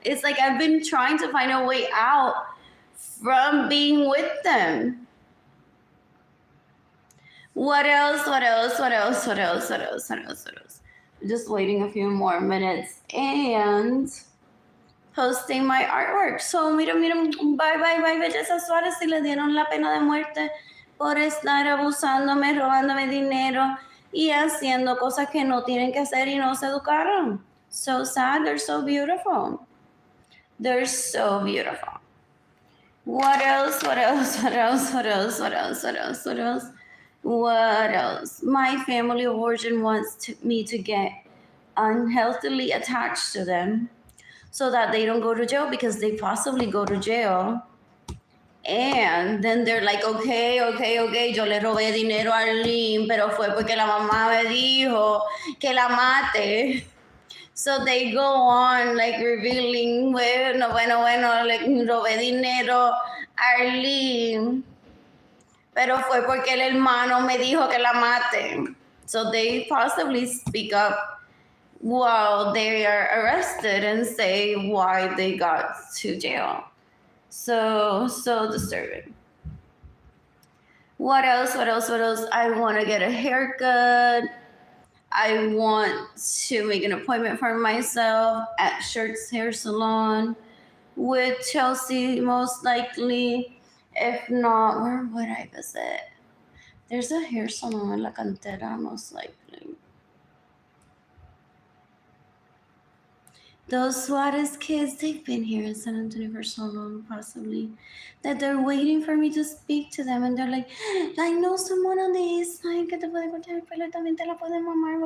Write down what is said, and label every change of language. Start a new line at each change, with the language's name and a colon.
English: It's like I've been trying to find a way out from being with them. What else? else? What else? What else? What else? What else? Just waiting a few more minutes and posting my artwork. So,
Spanish: mira, bye, bye, bye, Belleza Suárez, si le dieron la pena de muerte por estar abusándome, robándome dinero y haciendo cosas que no tienen que hacer y no se educaron.
English: So sad, they're so beautiful. They're so beautiful. What else? What else? What else? What else? What else? What else? What else? What else? My family of origin wants me to get unhealthily attached to them so that they don't go to jail because they possibly go to jail. And then they're like, okay,
Spanish: yo le robé dinero a Arlene, pero fue porque la mamá me dijo que la mate.
English: So they go on like revealing,
Spanish: bueno,
English: like,
Spanish: robé dinero a Arlene, pero fue porque el hermano me dijo que la mate.
English: So they possibly speak up while they are arrested and say why they got to jail. So disturbing. What else? What else? What else? I want to get a haircut. I want to make an appointment for myself at Shirt's Hair Salon with Chelsea, most likely. If not, where would I visit? There's a hair salon in La Cantera, most likely. Those Suarez kids, they've been here in San Antonio for so long, possibly, that they're waiting for me to speak to them. And they're like, I know someone on the east side
Spanish: que te puede cortar el pelo, también te la puede mamar.